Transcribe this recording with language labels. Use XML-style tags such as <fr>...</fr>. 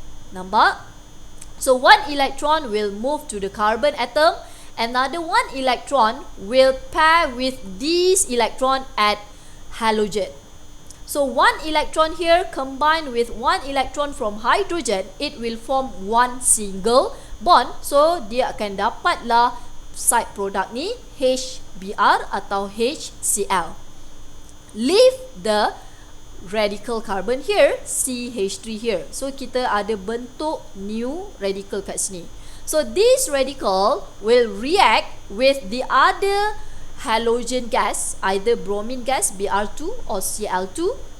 <ms>Nampak?</ms> <en>So one electron will move to the carbon atom. Another one electron will pair with this electron at halogen. So one electron here combined with one electron from hydrogen, it will form one single bond.</en> <ms>So dia akan dapatlah side product ni HBr atau HCl.</ms> <en>Leave the radical carbon here, CH3 here.</en> <ms>So kita ada bentuk</ms> <en>new radical</en> <ms>kat sini.</ms> <en>So this radical will react with the other halogen gas, either bromine gas Br2 or Cl2.</en>